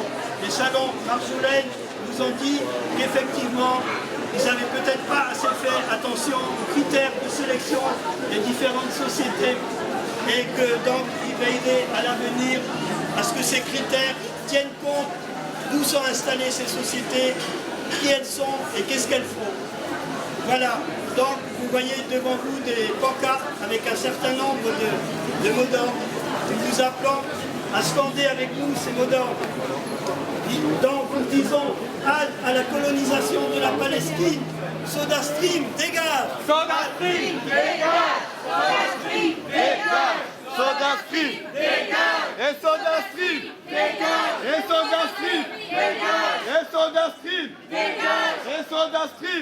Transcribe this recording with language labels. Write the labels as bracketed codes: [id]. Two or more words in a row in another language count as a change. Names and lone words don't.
[fr] Les salons Marjolaine nous ont dit qu'effectivement, ils n'avaient peut-être pas assez fait attention aux critères de sélection des différentes sociétés et que donc il va aider à l'avenir à ce que ces critères tiennent compte d'où sont installées ces sociétés, qui elles sont et qu'est-ce qu'elles font. Voilà, donc vous voyez devant vous des pancartes avec un certain nombre de mots d'ordre. Nous vous appelons à scander avec nous ces mots d'ordre. Donc nous disons halte à la colonisation de la Palestine. SodaStream, dégage! SodaStream, dégage! SodaStream, dégage! SodaStream, dégage! et SodaStream, dégage! et SodaStream, dégage! et SodaStream, dégage! et SodaStream,